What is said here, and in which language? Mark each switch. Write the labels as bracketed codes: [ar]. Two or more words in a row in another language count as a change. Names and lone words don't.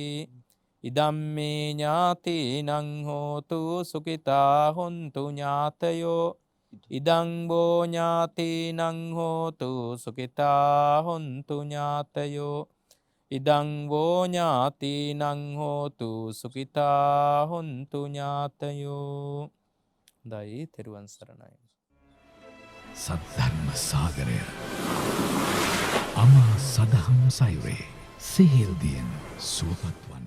[pi] ඉදම්මේ ඥාතිනං හෝතු සුඛිතා හොන්තු ඥාතයෝ ඉදං බෝ ඥාතිනං හෝතු සුඛිතා හොන්තු ඥාතයෝ ඉදං බෝ ඥාතිනං හෝතු සුඛිතා හොන්තු ඥාතයෝ. [si] දෛ තෙරුවන් සරණයි. සද්ධර්ම සාගරය අමා සදහම් සයුරේ සිහිල්දියෙන් සුවපත්